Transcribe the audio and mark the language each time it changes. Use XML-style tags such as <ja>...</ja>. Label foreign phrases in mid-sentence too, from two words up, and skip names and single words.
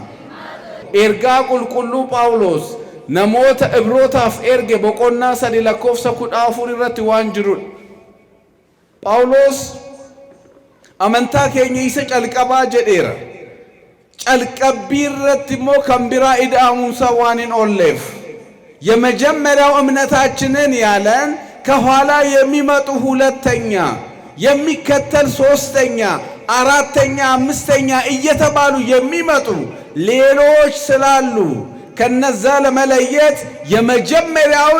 <om>Ergaa qulqulluu Phaawulos namoota Ibrootaaf erge boqonnaa 3 lakkoofsa 14 irratti waan jirudha. Phaawulos amantaa keenya isa calqabaa jedheera. Calqabbii irratti immoo kan biraa ida'amuusaa waan hin oolleef</om> <am>የመጀመሪያው እምነታችንን ያለን ከኋላ የሚመጡ ሁለተኛ የሚከተል ሶስተኛ አራተኛ አምስተኛ እየተባሉ የሚመጡ ሌሎች ስላሉ ከነዛ ለመለየት የመጀመሪያውን</am>